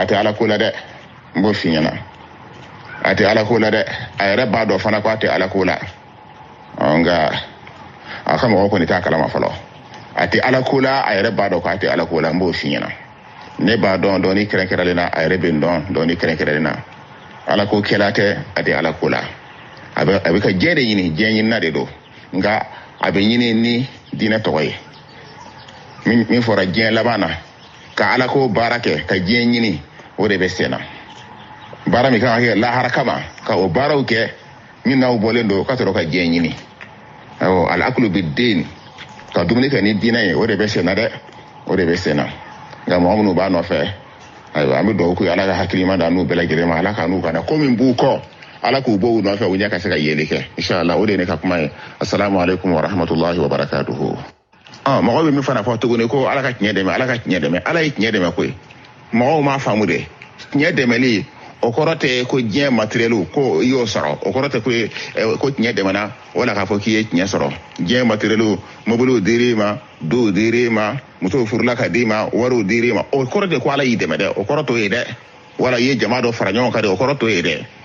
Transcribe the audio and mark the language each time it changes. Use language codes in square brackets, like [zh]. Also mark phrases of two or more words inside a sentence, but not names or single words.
[bm] tɛ ala ko la dɛ n b'o f'i ɲɛna a tɛ ala ko la dɛ a yɛrɛ b'a dɔn fana ko a tɛ ala ko la nka a ka mɔgɔ kɔni t'a kalama fɔlɔ a tɛ ala ko la a yɛrɛ b'a dɔn k'a tɛ ala ko la n b'o f'i ɲɛna ne b'a dɔn dɔɔni kɛrɛnkɛrɛnlen na a yɛrɛ bɛ n dɔn dɔɔni kɛrɛnkɛrɛnlen na ala ko kɛla tɛ a tɛ ala ko la a bɛ ka diɲɛ de ɲini diɲɛ ɲinina de don nka a bɛ ɲini ni diinɛ tɔgɔ ye min fɔra diɲɛ laban na ka ala ko baara kɛ ka diɲɛ ɲini o de bɛ sen na baara min kan ka kɛ lahara kama ka o baaraw kɛ min n'aw bɔlen don ka sɔrɔ ka diɲɛ ɲini awɔ [ar] الأكل بالدين [bm] ka dumuni kɛ ni diinɛ ye o de bɛ sen na dɛ o de bɛ sen na nka mɔgɔ minnu b'a nɔfɛ ayiwa an bɛ dugawu k'u ala ka hakilima da n'u bɛɛ lajɛlen ma ala ka n'u kana ko min b'u kɔ ala k'u bɔ u nɔfɛ u ɲɛ ka se ka yeli kɛ [ar] إن شاء الله [bm] o de ye ne ka kuma ye [ar] السلام عليكم ورحمة الله وبركاته [bm] mɔgɔ bɛ min fana fɔ tuguni ko ala ka tiɲɛ dɛmɛ ala ye tiɲɛ dɛmɛ koyi mɔgɔw m'a faamu de tiɲɛ dɛmɛli o kɔrɔ tɛ ko diɲɛ matériel ko i y'o sɔrɔ o kɔrɔ tɛ ko tiɲɛ dɛmɛna wala k'a fɔ k'i ye tiɲɛ sɔrɔ diɲɛ matériel mobiliw dir'i ma dow dir'i ma musow furula ka d'i ma wariw dir'i ma o kɔrɔ tɛ ko ala y'i dɛmɛ dɛ o kɔrɔ t'o ye dɛ wala i ye jama dɔ fara ɲɔgɔn kan dɛ o kɔrɔ t'o ye dɛ